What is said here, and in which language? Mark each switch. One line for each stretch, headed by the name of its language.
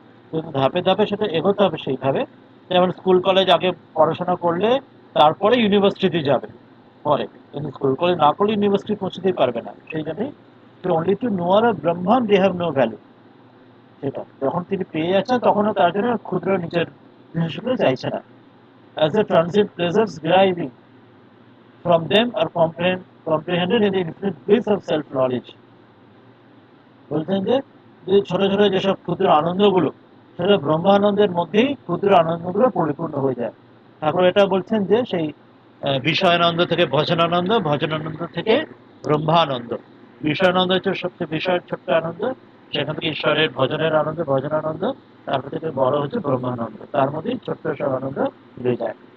Bangla: কিন্তু ধাপে ধাপে সেটা এগোতে হবে সেইভাবে। যেমন স্কুল কলেজ আগে পড়াশোনা করলে তারপরে ইউনিভার্সিটি যাবে পরে, কিন্তু স্কুল কলেজ না করলে ইউনিভার্সিটি পৌঁছতেই পারবে না। সেই জন্যই
English: Only to know or Brahman they have no value.
Bangla: সেটা যখন তিনি পেয়ে যাচ্ছেন তখনও তার জন্য ক্ষুদ্র নিজের জিনিসগুলো চাইছে না।
English: As a transit pleasures deriving from them are comprehended in the infinite bliss of self knowledge।
Bangla: বলছেন যে যে ছোট ছোট যেসব ক্ষুদ্র আনন্দগুলো, সেটা ব্রহ্মানন্দের মধ্যেই ক্ষুদ্র আনন্দগুলো পরিপূর্ণ হয়ে যায়। ঠাকুর এটা বলছেন যে সেই বিষয়ানন্দ থেকে ভজনানন্দ, ভজনানন্দ থেকে ব্রহ্মানন্দ। বিষয়ানন্দ হচ্ছে সবচেয়ে বিষয়ের ছোট্ট আনন্দ, সেখান থেকে ঈশ্বরের ভজনের আনন্দ, ভজনানন্দ, তারপর থেকে বড় হচ্ছে ব্রহ্মানন্দ, তার মধ্যেই ছোট্ট সব আনন্দ মিলে যায়।